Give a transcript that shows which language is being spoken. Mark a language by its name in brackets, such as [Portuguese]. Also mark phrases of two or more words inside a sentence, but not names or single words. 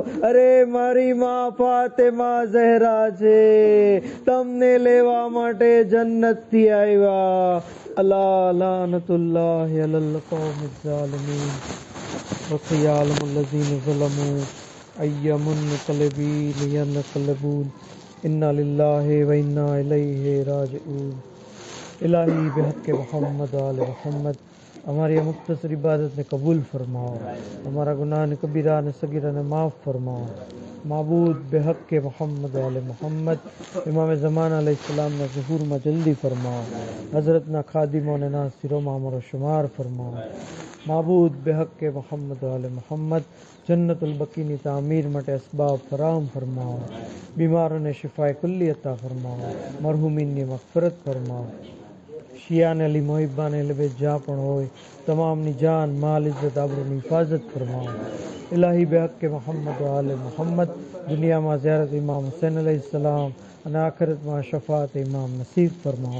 [Gujarati] અરે મારી માં ફાતેમા ઝહરા છે, તમને લેવા માટે જન્નતથી આવ્યા. [Arabic] ألا لعنة الله على القوم الظالمين وسيعلم الذين ظلموا أي منقلب ينقلبون إنا لله وإنا إليه راجعون. [Urdu] الٰہی بحقِ محمد آلِ محمد ہماری مختصر عبادت نے قبول فرماؤ، ہمارا گناہ نے کبیرہ نے صغیرہ نے معاف فرماؤ. معبود بحقِ محمد آلِ محمد امام زمان علیہ السلام نے ظہور میں جلدی فرماؤ، حضرت نا خادموں نے ناصروں میں ہمارا شمار فرماؤ. معبود بحقِ محمد آلِ محمد [Gujarati] जन्नतुल बकी ની તામીર માટે અસબાબ ફરાહમ ફરમાવો. બીમારોને શિફાએ કુલ્લી અતા ફરમાવો. મરહુમીનની મગફરત ફરમાવો. શિયાને અલી મોહિબ્બાને લબે જ્યાં પણ હોય તમામની જાન માલ ઇજ્જત આબરૂની હિફાજત ફરમાવો. ઇલાહી બેહક્કે મોહમ્મદ આલે મોહમ્મદ દુનિયામાં ઝિયારત ઇમામ હુસૈન અલૈહિસ્સલામ અને આખિરતમાં શફાત ઇમામ નસીબ ફરમાવો.